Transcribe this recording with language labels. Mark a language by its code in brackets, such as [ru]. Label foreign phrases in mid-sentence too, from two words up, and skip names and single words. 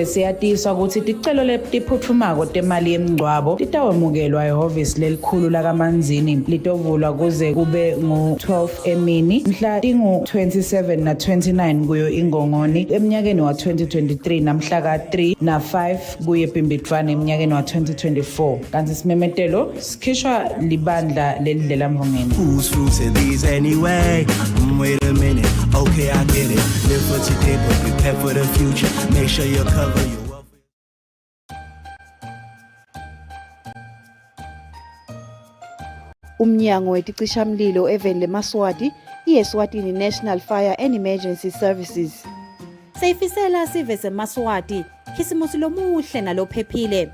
[ss] siyatiswa ukuthi ticelo letiphuthumako temali yemngcwabo titawemukelwa ehhovisi lelikhulu lakamanzini litovulwa kuze kube ngu-12 emini mhla tingu-27 na 29 kuyo ingongoni eminyakeni wa 2023 namhla ka-3 na 5 kuye bhimbidvane eminyakeni wa 2024 kanti simemetelo sikhishwa libandla lelidlela mvongeni. [en] Whose fruits are these anyway? Wait a minute, okay I get it. Live for today but prepare for the future. Make sure you cover your wealth. [ss] Umnyango weticishamlilo even leMaswati Eswatini National Fire and Emergency Services. Sayifisela sive seMaswati khisimusi lomuhle nalophephile.